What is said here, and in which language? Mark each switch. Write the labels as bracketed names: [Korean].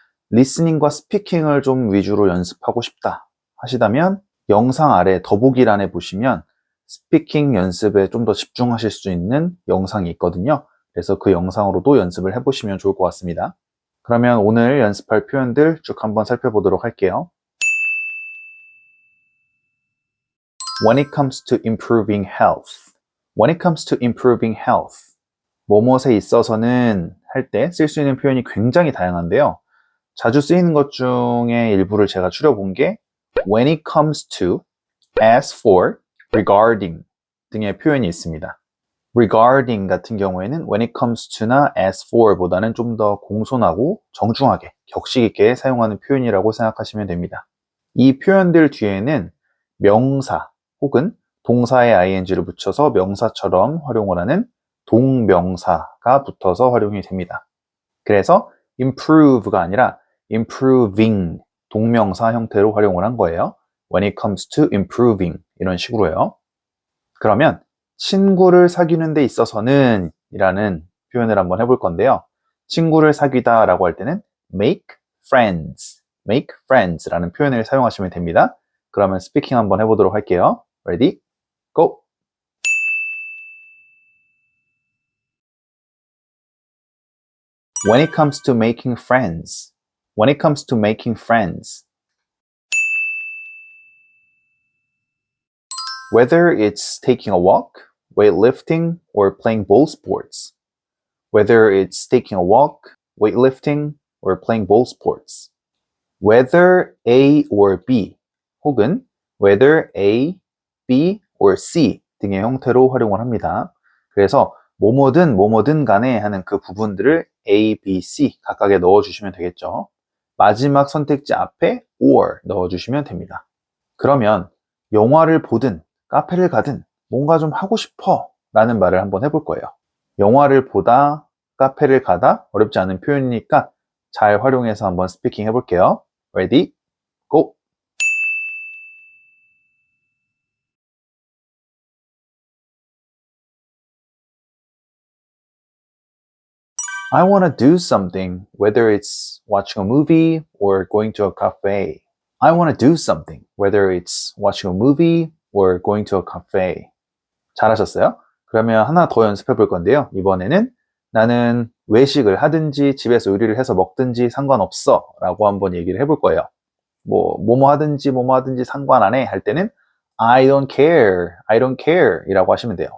[Korean] 리스닝과 스피킹을 좀 위주로 연습하고 싶다 하시다면 영상 아래 더보기란에 보시면 스피킹 연습에 좀 더 집중하실 수 있는 영상이 있거든요. 그래서 그 영상으로도 연습을 해보시면 좋을 것 같습니다. 그러면 오늘 연습할 표현들 쭉 한번 살펴보도록 할게요. [English] When it comes to improving health. When it comes to improving health. [Korean] 뭐뭇에 있어서는 할 때 쓸 수 있는 표현이 굉장히 다양한데요. 자주 쓰이는 것 중에 일부를 제가 추려본 게 when it comes to, as for, regarding 등의 표현이 있습니다. regarding 같은 경우에는 when it comes to나 as for 보다는 좀 더 공손하고 정중하게 격식 있게 사용하는 표현이라고 생각하시면 됩니다. 이 표현들 뒤에는 명사 혹은 동사의 ing를 붙여서 명사처럼 활용을 하는 동명사가 붙어서 활용이 됩니다. 그래서 improve가 아니라 improving 동명사 형태로 활용을 한 거예요. [English] when it comes to improving [Korean] 이런 식으로요. 그러면 친구를 사귀는 데 있어서는 이라는 표현을 한번 해볼 건데요. 친구를 사귀다 라고 할 때는 make friends 라는 표현을 사용하시면 됩니다. 그러면 스피킹 한번 해보도록 할게요. [English] Ready? Go! When it comes to making friends. When it comes to making friends. Whether it's taking a walk, weightlifting, or playing ball sports. Whether it's taking a walk, weightlifting, or playing ball sports. Whether A or B [Korean] 혹은 [English] whether A, B or C [Korean] 등의 형태로 활용을 합니다. 그래서 뭐뭐든 간에 하는 그 부분들을 A, B, C 각각에 넣어주시면 되겠죠. 마지막 선택지 앞에 or 넣어주시면 됩니다. 그러면 영화를 보든 카페를 가든 뭔가 좀 하고 싶어 라는 말을 한번 해볼 거예요. 영화를 보다, 카페를 가다 어렵지 않은 표현이니까 잘 활용해서 한번 스피킹 해볼게요. [English] Ready? Go! I want to do something, whether it's watching a movie or going to a cafe. I want to do something, whether it's watching a movie or going to a cafe. [Korean] 잘하셨어요? 그러면 하나 더 연습해 볼 건데요. 이번에는 나는 외식을 하든지 집에서 요리를 해서 먹든지 상관없어 라고 한번 얘기를 해볼 거예요. 뭐뭐 하든지 상관 안 해 할 때는 [English] I don't care [Korean] 이라고 하시면 돼요.